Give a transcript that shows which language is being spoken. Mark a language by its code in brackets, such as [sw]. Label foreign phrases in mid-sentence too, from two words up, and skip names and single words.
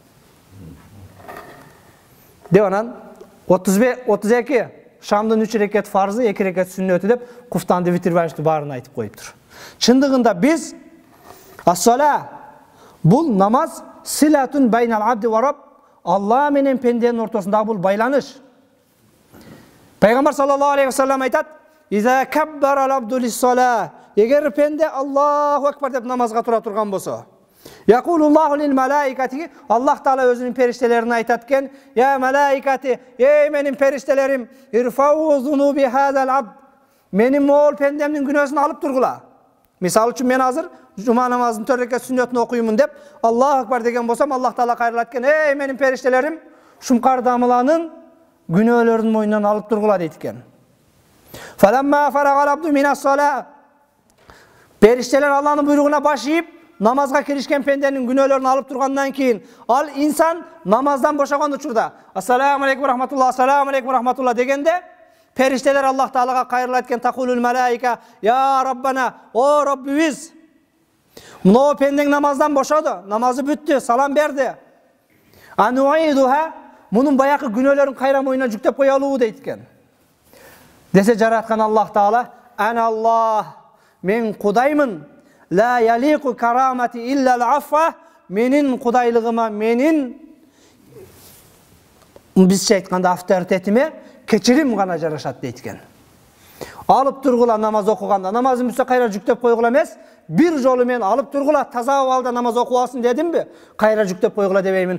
[ky] Деп анан 32 шамдын 3 рекет фарзы, 2 рекет сүннөтү деп куфтанды витирбашты барын айтып коюптур. Чындыгында биз ас-сала бул намаз [ar] صلة بين العبد والرب, [ky] Алла менен пенденин ортосундагы бул байланыш. Пайгамбар саллаллаху алейхи ва саллям айтат: [ar] "إذا كبر العبد للصلاة", [ky] эгер пенде [ar] الله أكبر [ky] деп намазга тура турган болсо, [ar] يقول الله للملائكة, [ky] Аллах Таала өзүнүн периштелерине айтат экен: [ar] "يا ملائكتي, [ky] эй менин периштелерим, [ar] ارفعوا ذنوب هذا العبد", [ky] менин моол пендемдин күнөөсүн алып тургула. Мисалы үчүн мен азыр жума намазынын 4 рекет сүннөтүн окуймун деп [ar] الله أكبر [ky] деген болсом, Аллах Таала кайрылат экен: "Эй менин периштелерим, шумкар дамыланын күнөөлөрүн мойнунан алып тургула" дейт экен. [ar] فلما فرغ العبد من الصلاة, [ky] периштелер Аллахнын буйругуна баш ийип намазга киришкен пенденин күнөөлөрүн алып тургандан кийин, ал инсан намаздан бошогон учурда [ar] "السلام عليكم رحمة الله, السلام عليكم رحمة الله" [ky] дегенде, периштелер Аллах Таалага кайрылат экен: [ar] "تقول الملائكة يا ربنا, [ky] о Роббибиз, мына пендең намаздан бошоду, намазы бүттү, салам берди. Ануидуха, мунун баякы күнөөлөрүн кайра мойнуна жүктөп коелубу" дейт экен. Десе жараткан Аллах Таала: [ar] "أنا الله, [ky] мен Кудаймын. [ar] لا يليق كرامتي إلا العفو", [ky] менин кудайлыгыма, менин бизче айтканда авторитетиме кечирим гана жарашат дейт экен. Алып тургула намаз окуганда, намазын бүтсө кайра жүктөп койгула эмес, бир жолу мен алып тургула таза абалда намаз окуп алсын дедимби, кайра жүктөп койгула дебеймин.